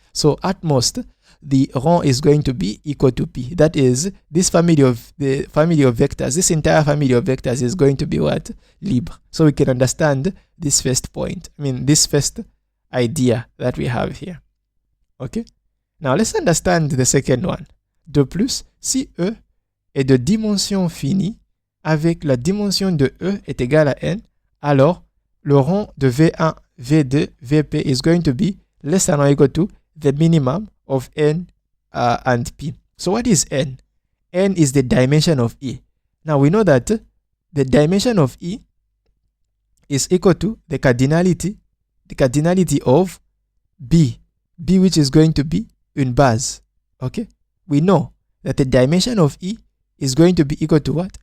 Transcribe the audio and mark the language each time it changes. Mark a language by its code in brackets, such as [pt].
[en] So at most, the rang is going to be equal to P. That is, the family of vectors, this entire family of vectors is going to be what? Libre. So we can understand this first point. I mean, this first idea that we have here. Okay? Now let's understand the second one. [fr] De plus, si E est de dimension finie, avec la dimension de E est égale à n, alors le rang de V1, V2, Vp [en] is going to be less than or equal to the minimum of n and p. So what is n? N is the dimension of E. Now we know that the dimension of E is equal to the cardinality of B, which is going to be une base. Okay? We know that the dimension of E is going to be equal to what?